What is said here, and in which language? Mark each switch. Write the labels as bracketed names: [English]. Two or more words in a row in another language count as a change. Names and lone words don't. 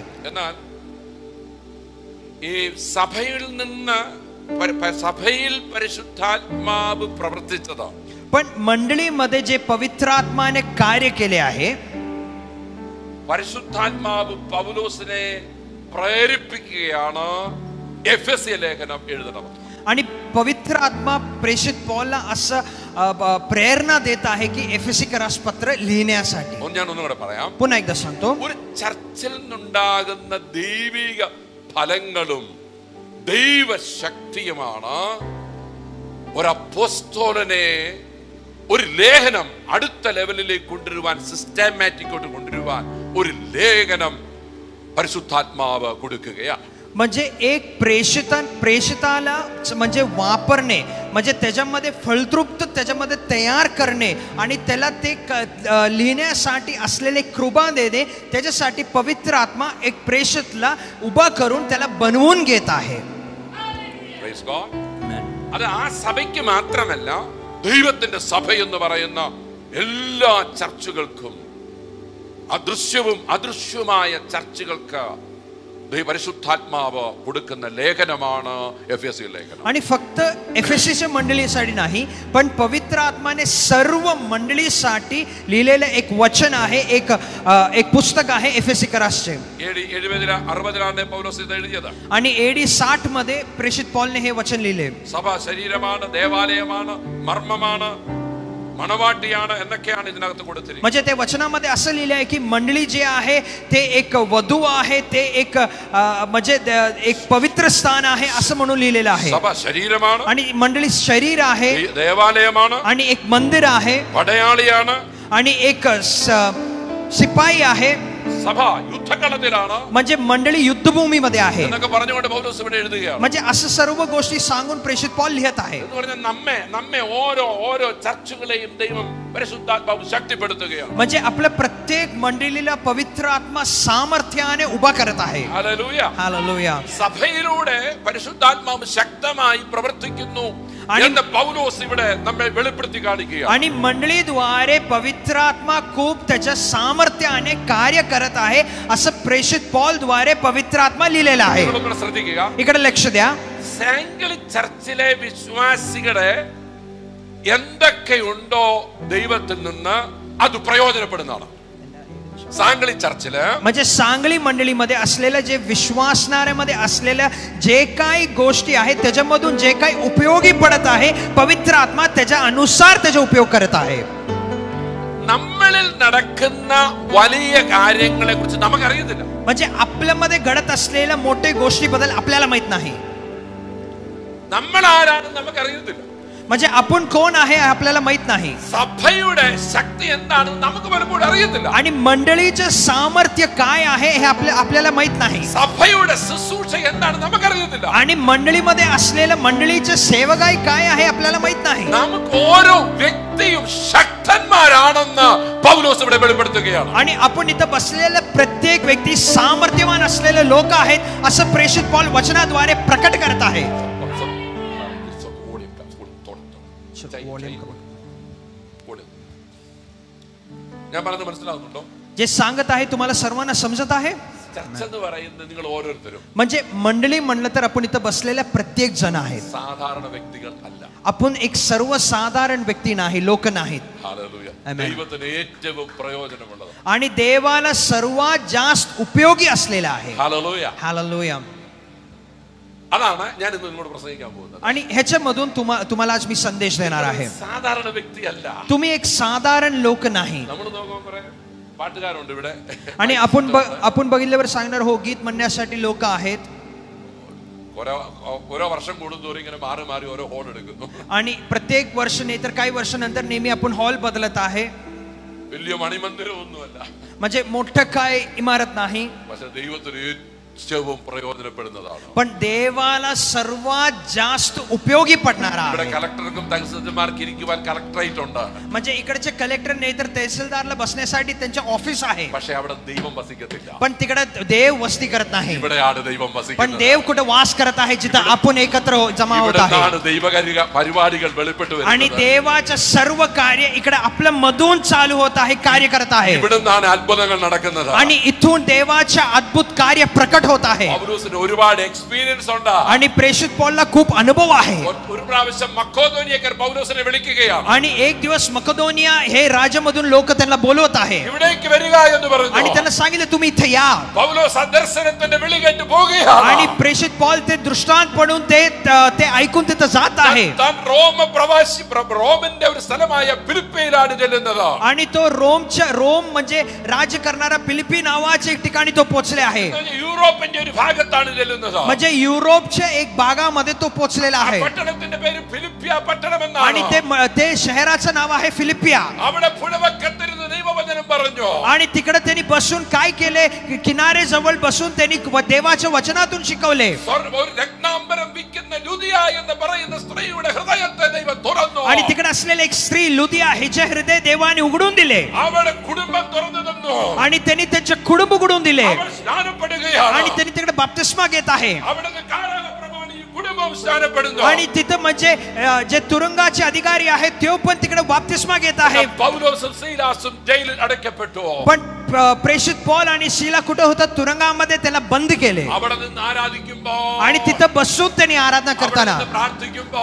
[Malayalam] എന്നാൽ ഈ സഭയിൽ നിന്ന് സഭയിൽ പരിശുദ്ധാത്മാവ് പ്രവർത്തിച്ചതാണ്. [Marathi] पण मंडळीमध्ये जे पवित्रात्माने कार्य केले आहे [Malayalam] പരിശുദ്ധാത്മാവ് പൗലോസിനെ പ്രേരിപ്പിക്കുകയാണ് എഫെസ്യ ലേഖനം എഴുതണം. [Marathi] आणि पवित्र आत्मा प्रेषित पॉलला असं प्रेरणा देत आहे की एफेसिकरास पत्र लिहिण्यासाठी. [Malayalam] ഞാൻ ഒന്നുകൂടെ പറയാം. [Marathi] पुन्हा एकदा सांगतो. [Malayalam] ഒരു ചർച്ചിൽ നിന്നുണ്ടാകുന്ന ദൈവിക ഫലങ്ങളും ദൈവശക്തിയുമാണ് ഒരു അപ്പോസ്തലനെ ഒരു ലേഖനം അടുത്ത ലെവലിലേക്ക് കൊണ്ടുവരുവാൻ, സിസ്റ്റമാറ്റിക്കോട്ട് കൊണ്ടുവരുവാൻ ഒരു ലേഖനം പരിശുദ്ധാത്മാവ് കൊടുക്കുകയാണ്. [Marathi] म्हणजे एक प्रेषिताला म्हणजे वापरणे, म्हणजे त्याच्यामध्ये फलद्रुप्त त्याच्यामध्ये तयार करणे आणि त्याला ते लिहिण्यासाठी असलेले कृपा देणे, त्याच्यासाठी पवित्र आत्मा एक प्रेषितला उभा करून त्याला बनवून घेत आहे. [English] Praise God. [Malayalam] അത് ആ സഭയ്ക്ക് മാത്രമല്ല, ദൈവത്തിന്റെ സഭ എന്ന് പറയുന്ന എല്ലാ ചർച്ചുകൾക്കും, അദൃശ്യവും അദൃശ്യവുമായ ചർച്ചുകൾക്ക് പരിശുദ്ധാത്മാവ് കൊടുക്കുന്ന ലേഖനമാണ് എഫെസീയ ലേഖനം. [Marathi] आणि फक्त एफेसीच्या मंडळीसाठी नाही, पण पवित्र आत्माने सर्व मंडळीसाठी लिहिलेलं एक वचन आहे, एक पुस्तक आहे एफेसीकरासचे. [Malayalam] AD 70-60 പൗലോസ് ഇത് എഴുതിയത്. [Marathi] आणि AD 60 मध्ये प्रेषित पॉलने हे वचन लिहिले. [Malayalam] സഭ ശരീരമാണ്, ദേവാലയമാണ്, മർമ്മമാണ്, मनवाटियाണ് എന്നൊക്കെയാണ് ഇതിനകത്ത് കൊടുത്തിരിക്കുന്നത്. [Marathi] म्हणजे ते वचनामध्ये असं लिहिलं आहे की मंडळी जे आहे ते एक वधू आहे, ते एक म्हणजे एक पवित्र स्थान आहे असं म्हणून लिहिलेलं आहे. [Malayalam] സഭ ശരീരമാണ് [Marathi] आणि मंडळी शरीर आहे, [Malayalam] ദേവാലയമാണ്, [Marathi] आणि एक मंदिर आहे, [Malayalam] പടയാളിയാണ്, [Marathi] आणि एक सिपाई आहे. [Malayalam] സഭ യുദ്ധകളത്തിലാണ്, [Marathi] म्हणजे मंडळी युद्धभूमीमध्ये आहे [Malayalam] എന്നൊക്കെ പറഞ്ഞുകൊണ്ട് പൗലോസ് ഇവിടെ എഴുതുകയാണ്. [Marathi] म्हणजे असं सर्व गोष्टी सांगून प्रेषित पॉल लिहित आहे. [Malayalam] എന്ന് പറഞ്ഞാൽ നമ്മെ ഓരോ ചർച്ചുകളെയും ദൈവം പരിശുദ്ധാത്മാവ് ശക്തിപ്പെടുത്തുകയാണ്. [Marathi] म्हणजे आपल्या प्रत्येक मंडळीला पवित्र आत्मा सामर्थ्याने उभा करत आहे. [Malayalam] ഹല്ലേലൂയ, [Marathi] हालेलुया. [Malayalam] സഭയിലൂടെ പരിശുദ്ധാത്മാവ് ശക്തമായി പ്രവർത്തിക്കുന്നു എന്ന് പൗലോസ് ഇവിടെ നമ്മെ വെളിപ്പെടുത്തി കാണിക്കുകയാണ്. [Marathi] आणि मंडळीद्वारे पवित्र आत्मा खूप त्याच्या सामर्थ्याने कार्य करत आहे असं प्रेषित पॉल द्वारे पवित्र आत्मा लिहिलेला आहे. [Malayalam] ശ്രദ്ധിക്കുക, [Marathi] इकडे लक्ष द्या. [Malayalam] സാംഗ്ലി ചർച്ചിലെ വിശ്വാസികളെ എന്തൊക്കെയുണ്ടോ ദൈവത്തിൽ നിന്ന് അത് പ്രയോജനപ്പെടുന്നതാണ്. [Marathi] सांगली चर्चला म्हणजे सांगली मंडळीमध्ये असलेल्या जे विश्वासणाऱ्यामध्ये असलेल्या जे काही गोष्टी आहेत त्याच्यामधून जे काही उपयोगी पडत आहे पवित्र आत्मा त्याच्या अनुसार त्याचा उपयोग करत आहे. [Malayalam] നമ്മളിൽ നടക്കുന്ന വലിയ കാര്യങ്ങളെക്കുറിച്ച് നമുക്ക് അറിയത്തില്ല. [Marathi] म्हणजे आपल्यामध्ये घडत असलेल्या मोठ्या गोष्टीबद्दल आपल्याला माहित नाही. [Malayalam] നമ്മൾ ആരാണെന്ന് നമുക്ക് അറിയത്തില്ല. [Marathi] म्हणजे आपण कोण आहे आपल्याला माहित नाही. [Malayalam] സഭയുടെ ശക്തി എന്താണെന്ന് നമുക്ക് പലപ്പോഴും അറിയത്തില്ല. [Marathi] आणि मंडळीचे सामर्थ्य काय आहे हे आपल्याला माहित नाही. [Malayalam] സഭയുടെ ശുശ്രൂഷ എന്താണെന്ന് നമുക്ക് അറിയത്തില്ല. [Marathi] आणि मंडळीमध्ये असलेल्या मंडळीचे सेवकाई काय आहे आपल्याला माहित नाही. [Malayalam] നമുക്ക് ഓരോ വ്യക്തിയും ശക്തന്മാരാണെന്ന് പൗലോസ് ഇവിടെ വെളിപ്പെടുത്തുകയാണ്. [Marathi] आणि आपण इथं बसलेले प्रत्येक व्यक्ती सामर्थ्यवान असलेले लोक आहेत असं प्रेषित पॉल वचनाद्वारे प्रकट करत आहे. [Malayalam] ഞാൻ പറഞ്ഞത് മനസ്സിലാകുന്നുണ്ടോ? [Marathi] जे सांगत आहे तुम्हाला सर्वांना समजत आहे? [Malayalam] चर्च എന്ന് പറയുന്നത് നിങ്ങൾ ഓരോരുത്തരും [Marathi] म्हणजे मंडळी म्हणलं तर आपण इथं बसलेल्या प्रत्येक जण आहेत. [Malayalam] സാധാരണ വ്യക്തികൾ അല്ല. [Marathi] आपण एक सर्वसाधारण व्यक्ती नाही, लोक नाहीत. हालेलुया. [Malayalam] ദൈവത്തിന് ഏറ്റവും പ്രയോജനമുള്ളത് [Marathi] आणि देवाला सर्वात जास्त उपयोगी असलेला आहे. हालेलुया. हालेलुया. [Malayalam] അതാണ് ഞാൻ ഇന്ന് നിങ്ങളോട് പ്രസംഗിക്കാൻ പോകുന്നത്. [Marathi] आणि ह्याच्यामधून तुम्हाला आज मी संदेश देणार आहे. [Malayalam] സാധാരണ വ്യക്തി അല്ല. [Marathi] तुम्ही एक साधारण लोक नाही. [Malayalam] നമ്മൾ നോക്കുമ്പോൾ കുറെ പാട്ടുകാരുണ്ട് ഇവിടെ. [Marathi] आणि आपण बघितल्यावर सांगणार हो गीत म्हणण्यासाठी लोक आहेत. [Malayalam] ഓരോ വർഷം കൂടുന്തോറും ഇങ്ങനെ മാറി മാറി ഓരോ ഹോൾ എടുക്കുന്നു. [Marathi] आणि प्रत्येक वर्ष नाही तर काही वर्षानंतर नेहमी आपण हॉल बदलत आहे. [Malayalam] വലിയ മണിമന്ദിരമൊന്നുമല്ല. [Marathi] म्हणजे मोठं काय इमारत नाही. [Malayalam] പക്ഷേ ദൈവത്തിന് ഏറ്റവും പ്രയോജനപ്പെടുന്നതാണ്. [Marathi] पण देवाला सर्वात जास्त उपयोगी पडणारा [Malayalam] ഇവിടെ [Marathi] आहे. [Malayalam] കളക്ടർക്കും തഹസിൽദാർമാർക്കും ഇരിക്കുവാൻ കളക്ടറേറ്റ് ഉണ്ട്. [Marathi] म्हणजे इकडचे कलेक्टर नाही तर तहसीलदारला बसण्यासाठी त्यांचे ऑफिस आहे. [Malayalam] പക്ഷേ അവിടെ ദൈവം വസിക്കത്തില്ല. [Marathi] पण तिकडे देव वस्ती करत नाही. [Malayalam] ഇവിടെയാണ് ദൈവം [Marathi] पण [Malayalam] വസിക്കുന്നത്. [Marathi] देव कुठे वास करत आहे जिथं आपण एकत्र जमा होत आहे. [Malayalam] ഇവിടെയാണ് ദൈവകാര്യ പരിപാടികൾ വെളിപ്പെട്ടു [Marathi] आणि [Malayalam] വരുന്നത്. [Marathi] देवाचं सर्व कार्य इकडे आपल्या मधून चालू होत आहे, कार्य करत आहे. [Malayalam] ഇവിടുന്നാണ് അത്ഭുതങ്ങൾ നടക്കുന്നത്. [Marathi] आणि इथून देवाचे अद्भुत कार्य प्रकट होत आहे. [Malayalam] പൗലോസിന് ഒരുപാട് എക്സ്പീരിയൻസ് ഉണ്ട്. [Marathi] आणि प्रेषित पौलला खूप अनुभव आहे. [Malayalam] ഒരു പ്രാവശ്യം മക്കോദോനിയക്കാർ പൗലോസിനെ വിളിക്കുകയാണ്. [Marathi] आणि एक दिवस मकेदोनिया हे राज्यामधून लोक त्यांना बोलवत आहे. [Malayalam] ഇവിടേക്ക് വരിക എന്ന് പറഞ്ഞു. [Marathi] आणि त्यांना सांगितलं तुम्ही इथे या. [Malayalam] പൗലോസ് ദർശനത്തിന്റെ വിളി കേട്ട് പോകുകയാണ്. [Marathi] आणि प्रेषित पौल ते दृष्टांत पडून ते ऐकून तिथं जात आहे. [Malayalam] താൻ റോമിന്റെ ഒരു സ്ഥലമായ ഫിലിപ്പിയിലാണ് ചെല്ലുന്നത്. [Marathi] आणि तो रोम म्हणजे राज्य करणारा फिलिपी नावाच्या एक ठिकाणी तो पोहोचले आहे. [Malayalam] യൂറോപ്പിന്റെ ഒരു ഭാഗത്താണ് ചെല്ലുന്നത്. [Marathi] म्हणजे युरोपच्या एक भागामध्ये तो पोहोचलेला आहे. [Malayalam] പട്ടണത്തിന്റെ പേര് ഫിലിപ്പിയ പട്ടണം എന്നാണ്. [Marathi] आणि ते शहराचं नाव आहे फिलिपिया. [Malayalam] അവിടെ പുഴവക്കത്തിരുന്ന് ദൈവവചനം പറഞ്ഞു. [Marathi] आणि तिकडे त्यांनी बसून काय केले, किनारे जवळ बसून त्यांनी देवाच्या वचनातून शिकवले. [Malayalam] ഒരു രത്നാംബരം വിൽക്കുന്ന ലൂദിയ എന്ന് പറയുന്ന സ്ത്രീയുടെ ഹൃദയത്തെ ദൈവം തുറന്നു. [Marathi] आणि तिकडे असलेले एक स्त्री लुदिया हिचे हृदय देवाने उघडून दिले. [Malayalam] അവളുടെ കുടുംബം തുറന്നു തന്നു. [Marathi] आणि त्यांनी त्यांचे कुटुंब उघडून दिले. [Malayalam] അവൾ സ്നാനപ്പെടുകയാണ്. [Marathi] आणि त्यांनी तिकडे बाप्तिस्मा घेत आहे. [Malayalam] അവിടുത്തെ കാലപ്രമാणे ഈ കുടുംബം സ്നാനപ്പെടുന്നു. [Marathi] आणि तिथं म्हणजे जे तुरुंगाचे अधिकारी आहेत ते पण तिकडे बाप्तिस्मा घेत आहे. [Malayalam] പൗലോസും സീലാസും ജയിലിൽ അടയ്ക്കപ്പെട്ടു. [Marathi] पण प्रेषित पौल आणि शीला कुठे होतात, तुरुंगामध्ये त्याला बंद केले. [Malayalam] അവിടെ നിന്ന് ആരാധിക്കുമ്പോൾ [Marathi] आणि तिथं बसून त्यांनी आराधना करताना, [Malayalam] പ്രാർത്ഥിക്കുമ്പോൾ